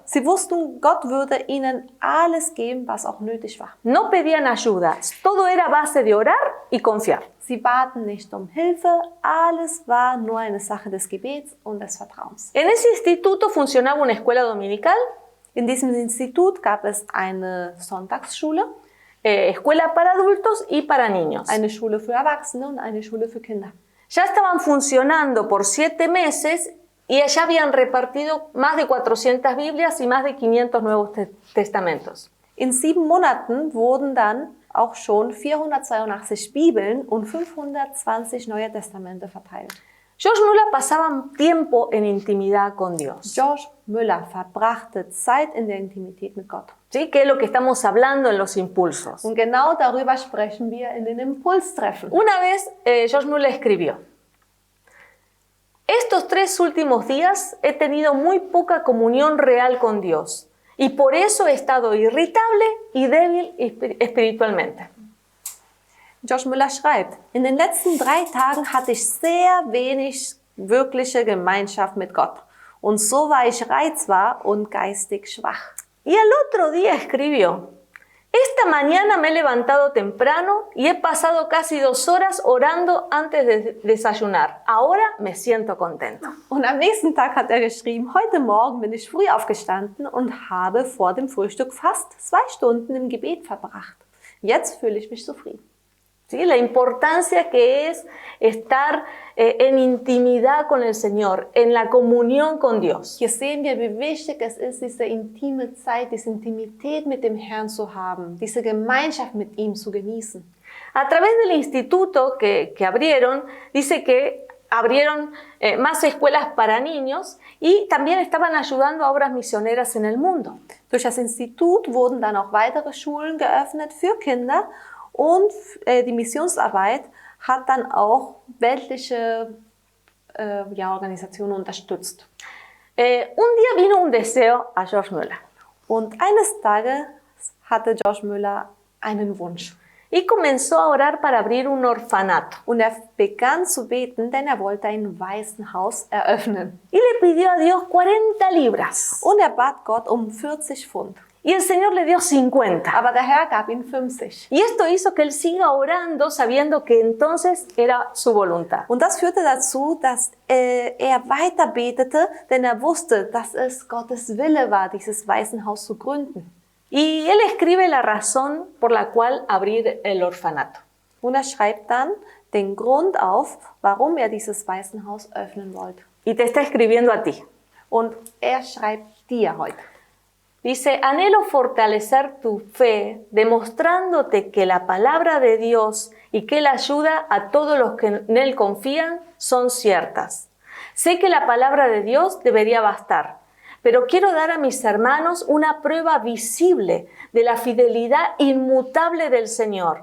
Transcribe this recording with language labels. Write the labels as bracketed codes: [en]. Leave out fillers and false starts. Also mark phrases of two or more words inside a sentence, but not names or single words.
[de] Sie wussten, Gott würde ihnen alles geben, was auch nötig war. [es] No pedían ayuda, todo era a base de orar y confiar. [de] Sie baten nicht um Hilfe, alles war nur eine Sache des Gebets und des Vertrauens. [es] En ese instituto funcionaba una escuela dominical, [de] In diesem Institut gab es eine Sonntagsschule, [es] escuela para adultos y para niños. [de] eine Schule für Erwachsene und eine Schule für Kinder. [es] Ya estaban funcionando por 7 meses y ya habían repartido más de 400 Biblias y más de 500 Nuevos Testamentos. [de] In 7 Monaten wurden dann auch schon 482 Bibeln und 520 Neue Testamente verteilt. [es] George Muller pasaba tiempo en intimidad con Dios. [de] George Müller verbrachte Zeit in der Intimität mit Gott. [es] ¿Sí? Que es lo que estamos hablando en los impulsos. [de] Und genau darüber sprechen wir in den Impulstreffen. [es] Una vez George Muller escribió: estos 3 últimos días he tenido muy poca comunión real con Dios y por eso he estado irritable y débil espiritualmente. [de] George Müller schreibt, in den letzten 3 Tagen hatte ich sehr wenig wirkliche Gemeinschaft mit Gott. Und so war ich reizbar und geistig schwach. [es] Y al otro día escribió: esta mañana me he levantado temprano y he pasado casi 2 horas orando antes de desayunar. Ahora me siento contento. [de] Und am nächsten Tag hat er geschrieben, heute Morgen bin ich früh aufgestanden und habe vor dem Frühstück fast 2 Stunden im Gebet verbracht. Jetzt fühle ich mich zufrieden. [es] ¿Sí? La importancia que es estar en intimidad con el Señor, en la comunión con Dios. [de] Hier sehen wir, wie wichtig es ist, diese intime Zeit, diese Intimität mit dem Herrn zu haben, diese Gemeinschaft mit ihm zu genießen. [es] A través del instituto que abrieron, dice que abrieron más escuelas para niños y también estaban ayudando a obras misioneras en el mundo. [de] Durch das Institut wurden dann auch weitere Schulen geöffnet für Kinder. Und die Missionsarbeit hat dann auch weltliche Organisationen unterstützt. [es] Un día vino un deseo a George Muller. [de] Und eines Tages hatte George Müller einen Wunsch. [es] Y comenzó a orar para abrir un orfanato. [de] Und er begann zu beten, denn er wollte ein Waisenhaus eröffnen. [es] Y le pidió a Dios 40 libras. [de] Und er bat Gott um 40 Pfund. [es] Y el Señor le dio 50. [de] Aber der Herr gab ihm 50. [es] Y esto hizo que él siga orando sabiendo que entonces era su voluntad. [de] Und das führte dazu, dass er weiter betete, denn er wusste, dass es Gottes Wille war, dieses Waisenhaus zu gründen. [es] Y él escribe la razón por la cual abrir el orfanato. [de] Und er schreibt dann den Grund auf, warum er dieses Waisenhaus öffnen wollte. [es] Y te está escribiendo a ti. [de] Und er schreibt dir heute. [es] Dice, anhelo fortalecer tu fe, demostrándote que la palabra de Dios y que la ayuda a todos los que en Él confían son ciertas. Sé que la palabra de Dios debería bastar, pero quiero dar a mis hermanos una prueba visible de la fidelidad inmutable del Señor.